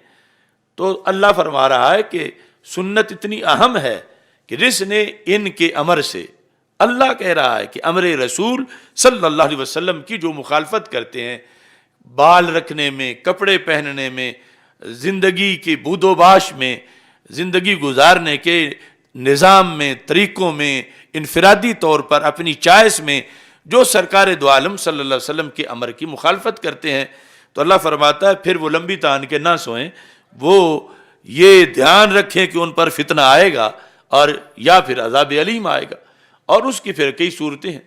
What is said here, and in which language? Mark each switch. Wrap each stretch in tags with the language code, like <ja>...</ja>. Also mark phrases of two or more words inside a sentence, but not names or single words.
<ur>تو اللہ فرما رہا ہے کہ سنت اتنی اہم ہے کہ جس نے ان کے امر سے، اللہ کہہ رہا ہے کہ امر رسول</ur> <ar>صلی اللہ علیہ وسلم</ar> <ur>کی جو مخالفت کرتے ہیں، بال رکھنے میں، کپڑے پہننے میں، زندگی کی بود و باش میں، زندگی گزارنے کے نظام میں، طریقوں میں، انفرادی طور پر اپنی چوائس میں جو سرکار دو عالم</ur> <ar>صلی اللہ علیہ وسلم</ar> <ur>کے امر کی مخالفت کرتے ہیں، تو اللہ فرماتا ہے پھر وہ لمبی تان کے نہ سوئیں، وہ یہ دھیان رکھیں کہ ان پر فتنہ آئے گا اور یا پھر</ur> <ar>عذاب علیم</ar> <ur>آئے گا، اور اس کی پھر کئی صورتیں ہیں۔</ur>